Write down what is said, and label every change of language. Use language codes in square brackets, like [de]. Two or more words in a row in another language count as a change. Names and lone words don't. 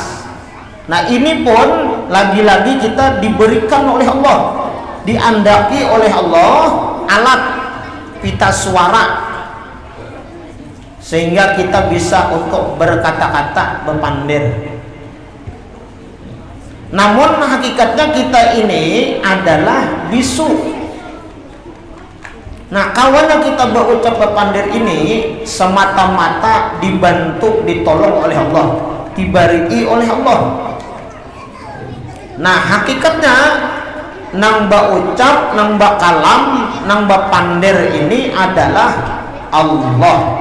[id] Nah, ini pun lagi-lagi kita diberikan oleh Allah, diandaki oleh Allah alat pita suara sehingga kita bisa untuk berkata-kata, berpander. Namun hakikatnya kita ini adalah bisu. Nah, kawannya kita berucap berpander ini semata-mata dibantu, ditolong oleh Allah, diberi oleh Allah. [bjn] Nah, hakikatnya nang berucap, nang bakalam, nang berpander ini adalah Allah.